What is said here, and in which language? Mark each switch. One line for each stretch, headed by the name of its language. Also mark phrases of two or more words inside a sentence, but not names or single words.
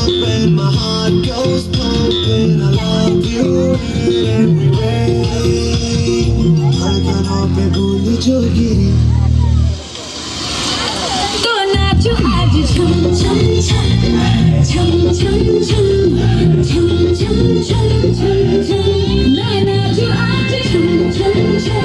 English: when my heart goes cold, when I love you in every way.
Hindi: धड़कनों पे भूल जो गिरी तो नाचो आज झम झम झम झम झम झम झम झम झम झम झम मैं नाचो आज झम झम झम